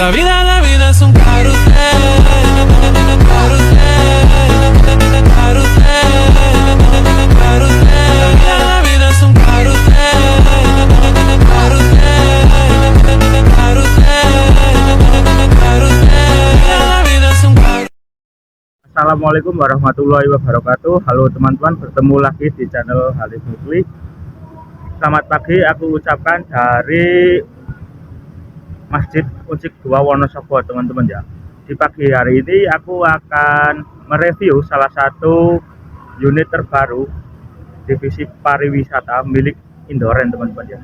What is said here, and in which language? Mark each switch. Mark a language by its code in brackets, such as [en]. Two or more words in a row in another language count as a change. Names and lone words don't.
[es] La vida es un carrusel, carrusel, carrusel, carrusel. La vida es un carrusel, carrusel, carrusel, carrusel. La vida es un carrusel. [ar] السلام عليكم ورحمة الله وبركاته. [id] Halo teman-teman, bertemu lagi di channel Halif Musli. Selamat pagi aku ucapkan dari Masjid Unsik 2 Wonosobo, teman-teman ya. Di pagi hari ini aku akan mereview salah satu unit terbaru divisi pariwisata milik Indoren, teman-teman ya.